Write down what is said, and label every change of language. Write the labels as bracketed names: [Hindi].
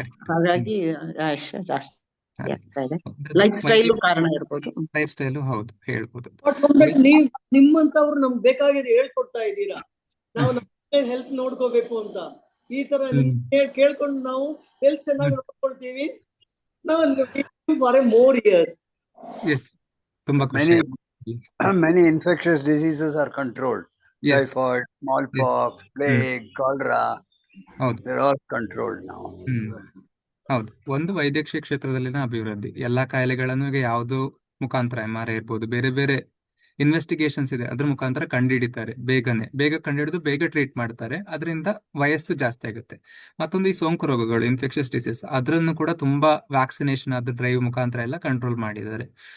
[Kannada] ಹಾಗಾಗಿ ಆಯುಷ್ಯ ಜಾಸ್ತಿ ಆಗ್ತಾ ಇದೆ. ಲೈಫ್ ಸ್ಟೈಲ್ ಕಾರಣ ಇರ್ಬೋದು. ಲೈಫ್ ಸ್ಟೈಲು ಹೌದು ಹೇಳ್ಬೋದು. ನೀವ್ ನಿಮ್ಮಂತವ್ರು ನಮ್ಗೆ ಬೇಕಾಗಿದೆ ಹೇಳ್ಕೊಡ್ತಾ ಇದ್ದೀರಾ. ನಾವು ಹೆಲ್ತ್ ನೋಡ್ಕೋಬೇಕು ಅಂತ ಈ ತರ ಕೇಳ್ಕೊಂಡು ನಾವು ಹೆಲ್ತ್ ಚೆನ್ನಾಗಿ ನೋಡ್ಕೊಳ್ತೀವಿ. [English] Now living for more years. [Kannada] S, ತುಂಬಾ ಖುಷಿ [English] Many [Kannada] ಆಯ್ತು. [English] many infectious diseases are controlled. Yes. Typhoid, smallpox, plague, cholera. [Kannada] ಹೌದು. [English] They're all controlled now. [Kannada] ಹೌದು, ಒಂದು ವೈದ್ಯಕೀಯ ಕ್ಷೇತ್ರದಲ್ಲಿನ ಅಭಿವೃದ್ಧಿ. ಎಲ್ಲಾ ಕಾಯಿಲೆಗಳನ್ನು ಈಗ ಯಾವುದು ಮುಖಾಂತರ MRI ಇರ್ಬೋದು, ಬೇರೆ ಬೇರೆ ಇನ್ವೆಸ್ಟಿಗೇಷನ್ಸ್ ಇದೆ, ಅದ್ರ ಮುಖಾಂತರ ಕಂಡುಹಿಡಿತಾರೆ. ಬೇಗ ಕಂಡುಹಿಡಿದು ಬೇಗ ಟ್ರೀಟ್ ಮಾಡ್ತಾರೆ. ಅದರಿಂದ ವಯಸ್ಸು ಜಾಸ್ತಿ ಆಗುತ್ತೆ. ಮತ್ತೊಂದು ಈ ಸೋಂಕು ರೋಗಗಳು, ಇನ್ಫೆಕ್ಷಸ್ ಡಿಸೀಸ್, ಅದರನ್ನು ಕೂಡ ತುಂಬಾ ವ್ಯಾಕ್ಸಿನೇಷನ್ ಅದು ಡ್ರೈವ್ ಮುಖಾಂತರ ಎಲ್ಲ ಕಂಟ್ರೋಲ್ ಮಾಡಿದ್ದಾರೆ.